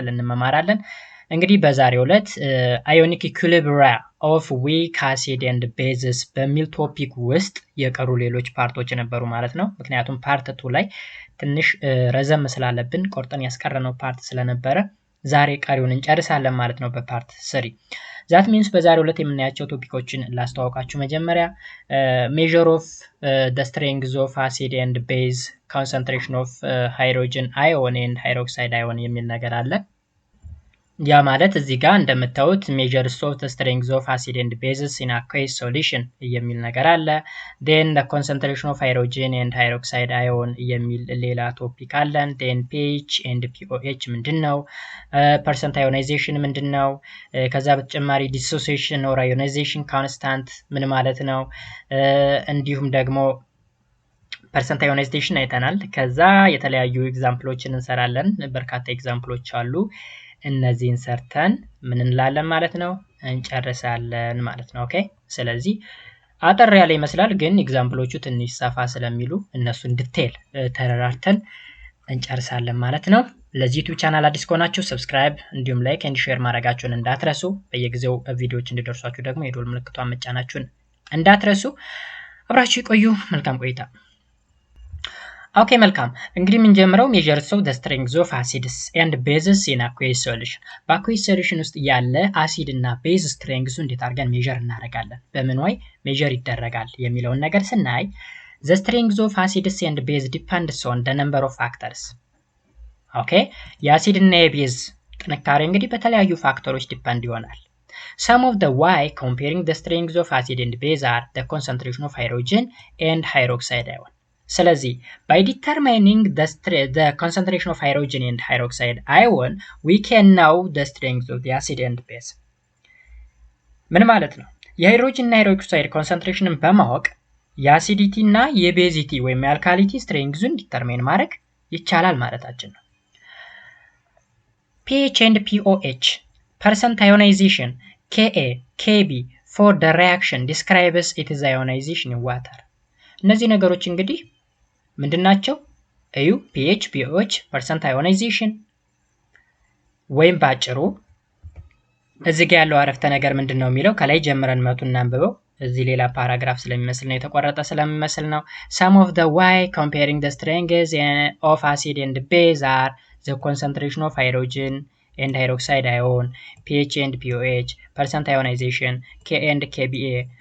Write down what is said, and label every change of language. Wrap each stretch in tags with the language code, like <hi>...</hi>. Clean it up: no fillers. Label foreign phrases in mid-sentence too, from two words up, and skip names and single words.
<am>እንመማራለን። እንግዲህ በዛሬው ዕለት</am> <en>ionic equilibria of weak acid and bases</en> <am>በሚል ቶፒክ ውስጥ የቀሩ ሌሎች ፓርቶች ነበሩ ማለት ነው። ምክንያቱም ፓርት 2 ላይ ትንሽ ረዘም ስላለብን ቆርጠን ያስቀረነው ፓርት ስለነበረ ዛሬ ቀሪውን እንጨርሳለን ማለት ነው በፓርት 3</am> <en>that means</en> <am>በዛሬው ዕለት የምናያቸው ቶፒኮችን ላስተዋውቃችሁ መጀመሪያ</am> <en>measure of the strength of acid and base concentration of hydrogen ion and hydroxide ion</en> <am>የሚል ነገር አለ ያ ማለት እዚህ ጋር እንደምታዩት</am> <en>measures of the strength of acid and bases in aqueous solution</en> <am>የሚል ነገር አለ</am> <en>then the concentration of hydrogen and hydroxide ion</en> <am>የሚል ሌላ ቶፒክ አለን</am> <en>then pH and pOH</en> <am>ምንድነው</am> <en>percent ionization</en> <am>ምንድነው ከዛ በተጨማሪ</am> <en>dissociation or ionization constant</en> <am>ምን ማለት ነው እንዲሁም ደግሞ</am> <en>percent ionization</en> <am>አይተናል ከዛ የተለያዩ ኤግዛምፕሎችን እንሰራለን በርካታ ኤግዛምፕሎች አሉ እነዚህን ሰርተን ምን እንላለን ማለት ነው እንጨርሳለን ማለት ነው ኦኬ ስለዚህ አጠር ያለ ይመስላል ግን ኤግዛምፕሎቹ ትንሽ ሰፋ ስለሚሉ እነሱን ዲቴል ተረራርተን እንጨርሳለን ማለት ነው ለዚህ ዩቲዩብ ቻናል አዲስ ከሆናችሁ ሰብስክራይብ እንዲሁም</am> <en>like and share</en> <am>ማድረጋችሁን እንዳትረሱ በየጊዜው ቪዲዮዎች እንዲደርሷችሁ ደግሞ የደወል ምልክቷን መጫናችሁን እንዳትረሱ አብራችሁ ቆዩ መልካም ቆይታ ኦኬ መልካም እንግዲህ ምን ጀምረው</am> <en>measures of the strength of acids and bases in aqueous solution</en> <am>በ</am> <en>aqueous solution</en> <am>ውስጥ ያለ አሲድ እና ቤዝ ስትሬንግዙ እንዴት አድርገን ሜዠር እናደርጋለን በምን ወይ ሜዠር ይደረጋል የሚለውን ነገር ስናይ</am> <en>the strength of acids and base depends on the number of factors ኦኬ</en> <am>የአሲድ እና የቤዝ ጥንካሬ እንግዲህ በተለያዩ ፋክተሮች ዲፔንድ ይሆናል</am> <en>some of the why comparing the strengths of acid and base are the concentration of hydrogen and hydroxide ion ስለዚህ by determining the concentration of hydrogen and hydroxide ion we can know the strength of the acid and base</en> <am>ምን ማለት ነው የሃይድሮጅን እና ሃይድሮክሳይድ ኮንሰንትሬሽንን በማወቅ የአሲዲቲ እና የቤዚቲ ወይም የአልካሊቲ ስትሬንግዙን ዲተርማይን ማድረግ ይቻላል ማለታችን ነው</am> <en>pH and pOH percent ionization Ka Kb for the reaction describes its ionization in water</en> <am>እነዚህ ነገሮች እንግዲህ ምንድናቸው እዩ</am> <en>pH pOH percent ionization</en> <am>ወይም ባጭሩ እዚህ ጋር ያለው አረፍተ ነገር ምንድነው የሚለው ከላይ ጀምረን መጡና አንብበው እዚህ ሌላ ፓራግራፍ ስለሚመስል ነው የተቆረጠ ስለሚመስል ነው</am> <en>some of the why comparing the strengths of acid and base are the concentration of hydrogen and hydroxide ion pH and pOH percent ionization Ka and Kba</en>